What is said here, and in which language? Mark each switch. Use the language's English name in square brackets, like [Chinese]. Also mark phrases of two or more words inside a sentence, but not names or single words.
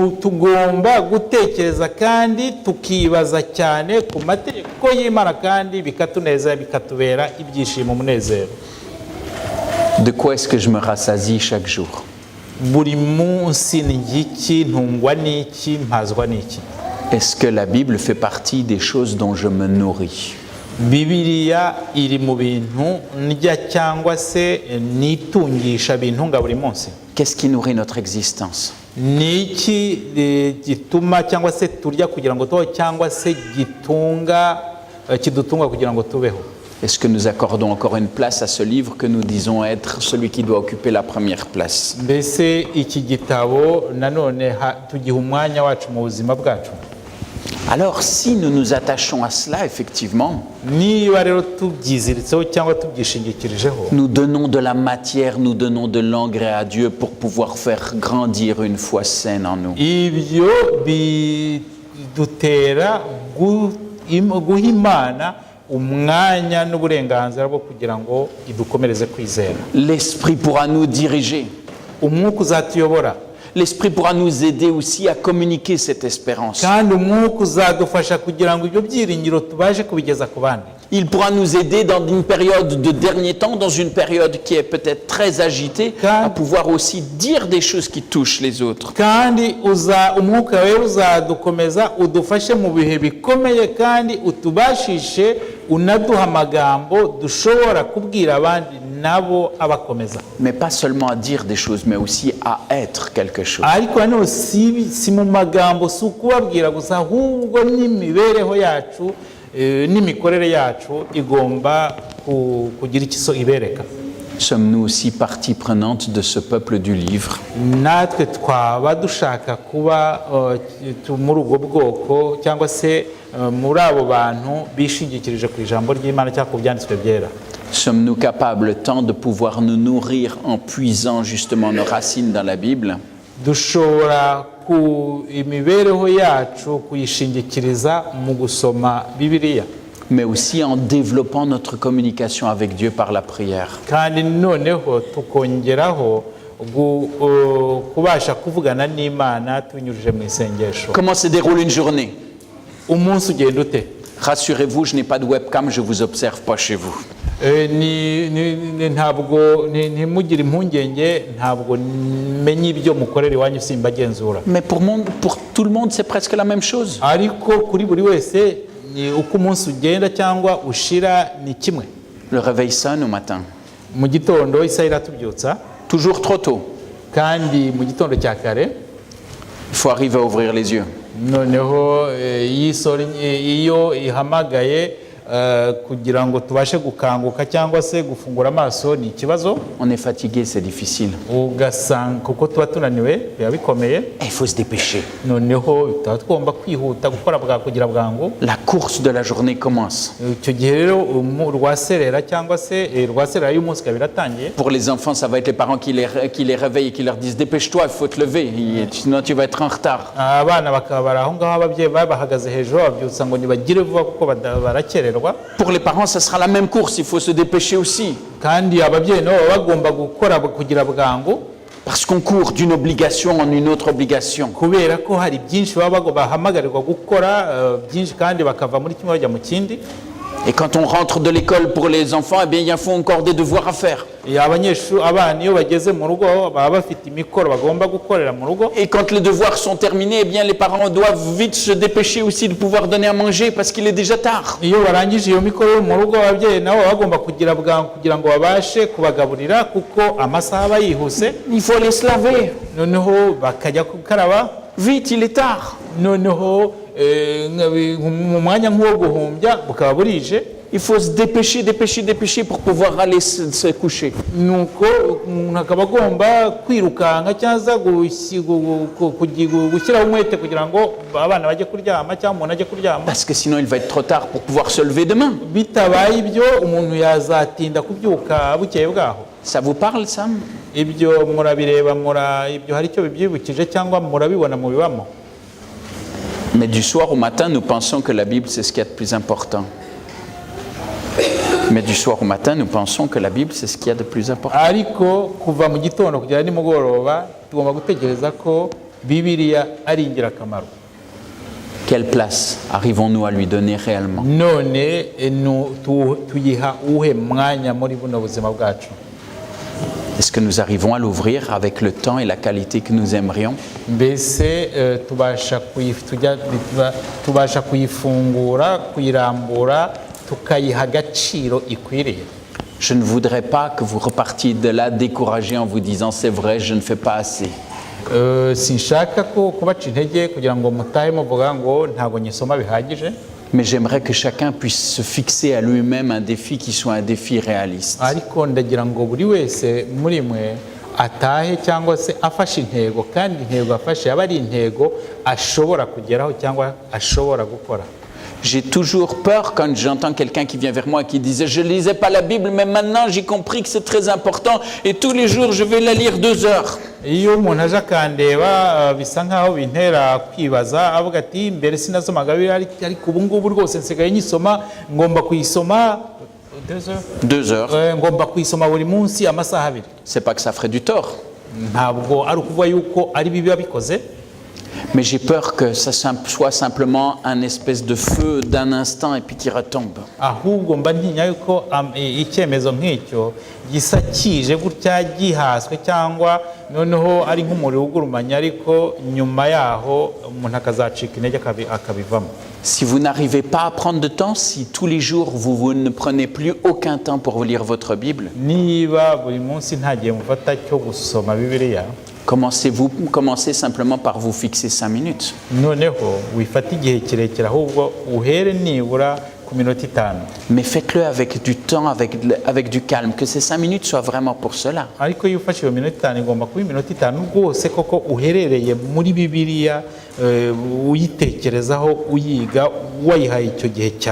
[French] De quoi est-ce que je me rassasie chaque jour? Est-ce que la Bible fait partie des choses dont je me nourris? [Kinyarwanda] Bibiliya iri mu bintu ndya cyangwa se nitungisha bintunga buri munsi. [French] Qu'est-ce qui nourrit notre existence? [Kinyarwanda] Niki gituma cyangwa se turya kugira ngo tubeho cyangwa se kidutunga kugira ngo tubeho? [French] Est-ce que nous accordons encore une place à ce livre que nous disons être celui qui doit occuper la première place? [Kinyarwanda] Mbese iki gitabo nanone tugiha umwanya wacu mu buzima bwacu? [French] Alors si nous nous attachons à cela, effectivement, [Kinyarwanda] niba rero tubyiziritseho cyangwa tubyishingikirijeho [French] nous donnons de la matière, nous donnons de l'engrais à Dieu pour pouvoir faire grandir une foi saine en nous. [Kinyarwanda] ibyo bidutera guha Imana umwanya n'uburenganzira bwo kugira ngo idukomereze kwizera. [French] L'Esprit pourra nous diriger. [Kinyarwanda] Umwuka uzatuyobora [French] L'Esprit pourra nous aider aussi à communiquer cette espérance. [Kinyarwanda] kandi umwuka uzadufasha kugira ngo ibyo byiringiro tubashe kubigeza ku bandi. [French] Il pourra nous aider dans une période de dernier temps, dans une période qui est peut-être très agitée, à pouvoir aussi dire des choses qui touchent les autres. [Kinyarwanda] kandi umwuka wera uzadukomeza udufashe mu bihe bikomeye kandi utubashishe unaduha amagambo dushobora kubwira abandi nabo abakomeza. [French] Mais pas seulement à dire des choses, mais aussi à être quelque chose. [Kinyarwanda] ariko hano si mu magambo si ukubabwira gusa ahubwo n'imibereho yacu n'imikorere yacu igomba kugira icyo ibereka. [French] Sommes-nous aussi partie prenante de ce peuple du livre? [Kinyarwanda] natwe twaba dushaka kuba muri ubwo bwoko cyangwa se muri abo bantu bishingikirije ku ijambo ry'Imana cyangwa ku byanditswe byera? [French] Sommes-nous capables tant de pouvoir nous nourrir en puisant justement nos racines dans la Bible? [Kinyarwanda] dushobora ku imibereho yacu kuyishingikiriza mu gusoma Bibiliya, [French] mais aussi en développant notre communication avec Dieu par la prière. [Kinyarwanda] kandi noneho tukongeraho kubasha kuvugana n'Imana tubinyujije mu isengesho. [French] Comment se déroule une journée? [Kinyarwanda] umunsi ugenda ute? [French] Rassurez-vous, je n'ai pas de webcam, je ne vous observe pas chez vous. [Kinyarwanda] ntabwo ntimugire impungenge, ntabwo menya ibyo mukorera iwanyu simbagenzura. [French] Mais pour tout le monde, c'est presque la même chose. [Kinyarwanda] ariko kuri buri wese uko umunsi ugenda cyangwa ushira ni kimwe. [French] Le réveil sonne au matin. [Kinyarwanda] mu gitondo isaha iratubyutsa, [French] Toujours trop tôt. [Kinyarwanda] kandi mu gitondo cya kare [French] Il faut arriver à ouvrir les yeux. [Kinyarwanda] noneho iyo ihamagaye kugira ngo tubashe gukanguka cyangwa se gufungura amaso ni ikibazo. [French] On est fatigué, c'est difficile. [Kinyarwanda] ugasanga kuko tuba tunaniwe biba bikomeye, [French] Et il faut se dépêcher. [Kinyarwanda] noneho tuba tugomba kwihuta gukora kugira bwangu. [French] La course de la journée commence. [Kinyarwanda] icyo gihe rero rwaserera cyangwa se rwaserera y'umunsi ikaba iratangiye. [French] Pour les enfants, ça va être les parents qui les réveillent et qui leur disent dépêche-toi, il faut te lever, sinon tu vas être en retard. [Kinyarwanda] abana bakaba bari aho ngaho, ababyeyi bahagaze hejuru babyutsa ngo nibagire vuba kuko barakererwa. [French] Pour les parents, ça sera la même course, il faut se dépêcher aussi. [Kinyarwanda] kandi ababyeyi nabo baba bagomba gukora kugira bwangu, [French] Parce qu'on court d'une obligation en une autre obligation. [Kinyarwanda] kubera ko hari byinshi baba bahamagarirwa gukora byinshi kandi bakava muri kimwe bajya mu kindi. [French] Et quand on rentre de l'école pour les enfants, eh bien, il faut encore des devoirs à faire. [Kinyarwanda] abana iyo bageze mu rugo baba bafite imikoro bagomba gukorera mu rugo. [French] Et quand les devoirs sont terminés, eh bien, les parents doivent vite se dépêcher aussi de pouvoir donner à manger parce qu'il est déjà tard. [Kinyarwanda] iyo barangije iyo mikoro yo mu rugo, ababyeyi nabo baba bagomba kugira bwangu kugira ngo babashe kubagaburira kuko amasaha aba yihuse. [French] Il faut aller se laver. [Kinyarwanda] noneho bakajya gukaraba, [French] Vite, il est tard. [Kinyarwanda] noneho mu mwanya nk'uwo guhumbya bukaba burije. [French] Il faut se dépêcher pour pouvoir aller se coucher. [Kinyarwanda] nuko umuntu akaba agomba kwirukanka cyangwa gushyiraho umwete kugira ngo abana bajye kuryama cyangwa umuntu ajye kuryama. [French] Parce que sinon, il va être trop tard pour pouvoir se lever demain. [Kinyarwanda] bitabaye ibyo umuntu yazatinda kubyuka bukeye bwaho. [French] Ça vous parle, Sam? [Kinyarwanda] ibyo murabireba, ibyo hari icyo bibyibukije cyangwa murabibona mu bibamo. [French] Mais du soir au matin, nous pensons que la Bible, c'est ce qu'il y a de plus important. Mais du soir au matin, nous pensons que la Bible, c'est ce qu'il y a de plus important. [Kinyarwanda] ariko kuva mu gitondo kugera nimugoroba tugomba gutekereza ko Bibiliya ari ingirakamaro. [French] Quelle place arrivons-nous à lui donner réellement? [Kinyarwanda] none tuyiha uwuhe mwanya muri buno buzima bwacu? [French] Est-ce que nous arrivons à l'ouvrir avec le temps et la qualité que nous aimerions? [Kinyarwanda] mbese tubasha kuyifungura, kuyirambura, tukayiha agaciro ikwiriye? [French] Je ne voudrais pas que vous repartiez de là découragés en vous disant c'est vrai, je ne fais pas assez. [Kinyarwanda] sinshaka ko kubaca intege kugira ngo mutahe muvuga ngo ntabwo nyisoma bihagije. [French] Mais j'aimerais que chacun puisse se fixer à lui-même un défi qui soit un défi réaliste. [Kinyarwanda] ariko ndagira ngo buri wese muri mwe atahe cyangwa se afashe intego, kandi intego afashe aba ari intego ashobora kugeraho cyangwa ashobora gukora. [French] J'ai toujours peur quand j'entends quelqu'un qui vient vers moi et qui disait « Je ne lisais pas la Bible, mais maintenant j'ai compris que c'est très important et tous les jours je vais la lire 2 heures. » [Kinyarwanda] Iyo umuntu aje akandeba bisa nkaho bintera kwibaza, avuga ati mbere sinasomaga Bibiliya ariko ubu ngubu rwose nsigaye nyisoma, ngomba kuyisoma [French] 2 heures. [Kinyarwanda] ngomba kuyisoma buri munsi amasaha 2. [French] C'est pas que ça ferait du tort, [Kinyarwanda] Ntabwo ari ukuvuga yuko ari bibi babikoze, [French] mais j'ai peur que ça soit simplement un espèce de feu d'un instant et puis qui retombe. [Kinyarwanda] ahubwo mba ntinya yuko icyemezo nk'icyo gisa kije gutya gihaswe, cyangwa noneho ari nk'umuriro ugurumanya ariko nyuma yaho umuntu akazacika intege akabivamo. [French] Si vous n'arrivez pas à prendre de temps, si tous les jours vous ne prenez plus aucun temps pour vous lire votre Bible, [Kinyarwanda] Niba buri munsi nta gihe mufata cyo gusoma Bibiliya, [French] commencez simplement par vous fixer 5 minutes. [Kinyarwanda] noneho wifata igihe kirekire, ahubwo uhere nibura ku minota 5. [French] Mais faites-le avec du temps, avec du calme, que ces 5 minutes soient vraiment pour cela. [Kinyarwanda] Ariko iyo ufashe iyo minota 5 igomba kuba iminota 5 rwose koko uherereye muri Bibiliya, uyitekerezaho, uyiga, wayihaye icyo gihe cyawe.